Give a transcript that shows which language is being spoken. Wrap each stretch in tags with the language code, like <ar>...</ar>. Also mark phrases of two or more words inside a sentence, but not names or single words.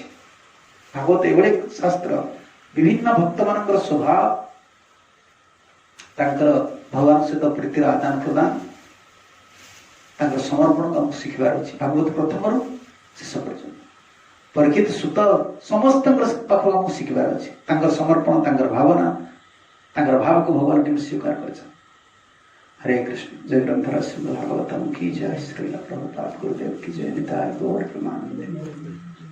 <or>ଭାଗବତ ଏଭଳି ଶାସ୍ତ୍ର, ବିଭିନ୍ନ ଭକ୍ତ ମାନଙ୍କର ସ୍ୱଭାବ, ତାଙ୍କର ଭଗବାନ ସହିତ ପ୍ରୀତିର ଆଦାନ ପ୍ରଦାନ, ତାଙ୍କର ସମର୍ପଣକୁ ଆମକୁ ଶିଖିବାର ଅଛି। ଭାଗବତ ପ୍ରଥମରୁ ଶେଷ ପର୍ଯ୍ୟନ୍ତ ପରୀକ୍ଷିତ ସୁତ ସମସ୍ତଙ୍କର ପାଖକୁ ଆମକୁ ଶିଖିବାର ଅଛି। ତାଙ୍କର ସମର୍ପଣ, ତାଙ୍କର ଭାବନା, ତାଙ୍କର ଭାବକୁ ଭଗବାନ କେମିତି ସ୍ୱୀକାର କରିଛନ୍ତି।</or> <hi>हरे कृष्ण। जय ग्रंथराज श्रीमद् भागवतम की जय। श्रील प्रभुपाद गुरुदेव की जय। निताय गौर प्रेमानंद।</hi>